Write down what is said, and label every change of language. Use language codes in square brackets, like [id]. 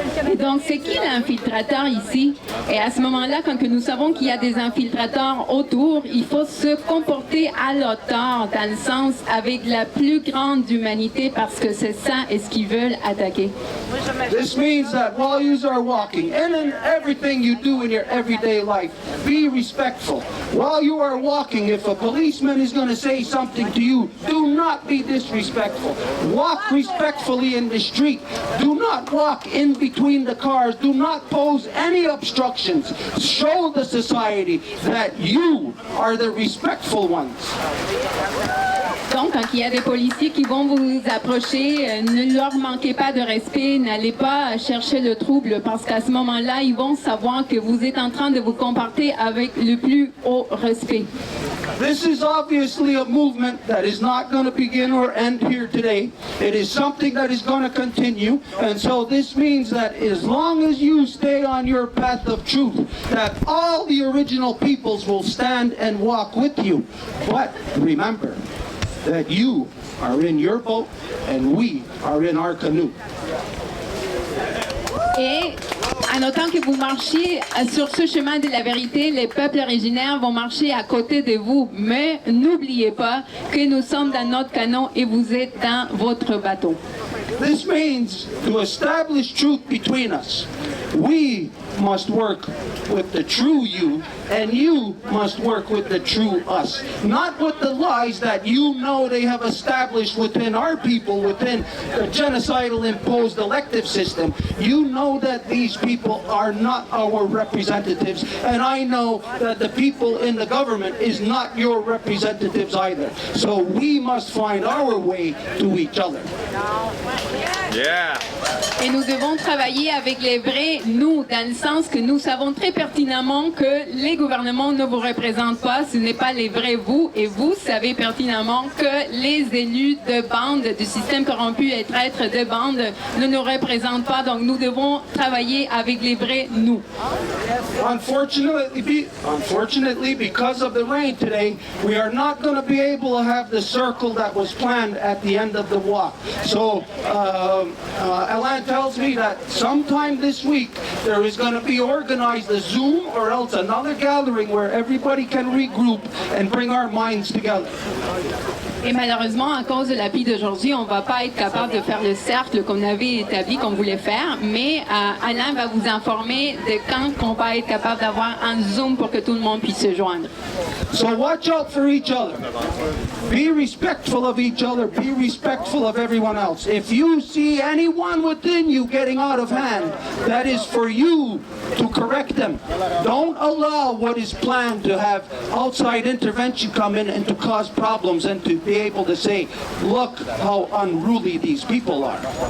[fr] Et donc, c'est qui l'infiltrateur ici? Et à ce moment-là, quand que nous savons qu'il y a des infiltrateurs autour, il faut se comporter à l'auteur, dans le sens avec la plus grande humanité, parce que c'est ça et ce qu'ils veulent attaquer. [en] This means that while you are walking, and in everything you do in your everyday life, be respectful. While you are walking, if a policeman is going to say something to you, do not be disrespectful. Walk respectfully in the street. Do not walk in between the cars. Do not pose any obstructions. Show the society that you are the respectful ones. [fr] Donc, quand il y a des policiers qui vont vous approcher, ne leur manquez pas de respect, n'allez pas chercher le trouble, parce qu'à ce moment-là, ils vont savoir que vous êtes en train de vous comporter avec le plus haut respect. [en] This is obviously a movement that is not going to begin or end here today. It is something that is going to continue, and so this means that as long as you stay on your path of truth, that all the original peoples will stand and walk with you. But remember that you are in your boat and we are in our canoe. [fr] Et en autant que vous marchiez sur ce chemin de la vérité, les peuples originaires vont marcher à côté de vous. Mais n'oubliez pas que nous sommes dans notre canot et vous êtes dans votre bateau. [en] This means to establish truth between us, we must work with the true you, and you must work with the true us. Not with the lies that you know they have established within our people, within the genocidal imposed elective system. You know that these people are not our representatives, and I know that the people in the government is not your representatives either. So we must find our way to each other. Yeah. [fr] Et nous devons travailler avec les vrais nous, dans le sens que nous savons très pertinemment que les gouvernements ne vous représentent pas, ce n'est pas les vrais vous, et vous savez pertinemment que les élus de bande, du système corrompu et traîtres de bande ne nous représentent pas, donc nous devons travailler avec les vrais nous. [en] Unfortunately, because of the rain today, we are not going to be able to have the circle that was planned at the end of the walk. So, Alain tells me that sometime this week there is going to be organized a Zoom or else another gathering where everybody can regroup and bring our minds together. [fr] Et malheureusement, à cause de la pluie d'aujourd'hui, on ne va pas être capable de faire le cercle qu'on avait établi, qu'on voulait faire, mais Alain va vous informer de quand on va être capable d'avoir un Zoom pour que tout le monde puisse se joindre. [en] So watch out for each other. Be respectful of each other. Be respectful of everyone else. If you see anyone within you getting out of hand, that is for you to correct them. Don't allow what is planned to have outside intervention come in and to cause problems and to be able to say, look how unruly these people are.